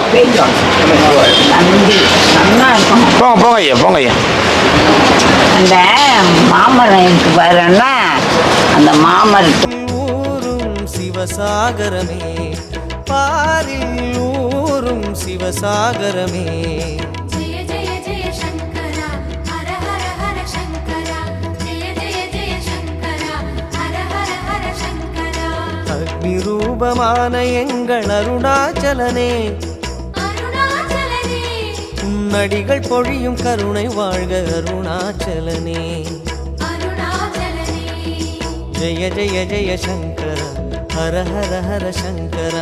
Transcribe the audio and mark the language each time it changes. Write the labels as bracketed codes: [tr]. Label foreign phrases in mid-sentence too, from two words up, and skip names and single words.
[ta] போயிட்டு வாங்க. நன்றி. நல்லா இருக்கும். போங்க ஐயா. அந்த மாமரம் இருக்கு பாருன்னா, அந்த மாமரத்து ஊரும் சிவசாகரமே, பாரில் ஊரும் சிவசாகரமே. [sa] जय जय जय शङ्करा हर हर हर शङ्करा जय जय जय शङ्करा हर हर हर शङ्करा [ta] அக்னி ரூபமான எங்கள் அருணாச்சலனே, अरुणाचलने உன்னடிகள் பொழியும் கருணை வாழ்க அருணாச்சலனே. अरुणाचलने [sa] जय जय जय शङ्करा, हर हर हर शङ्करा.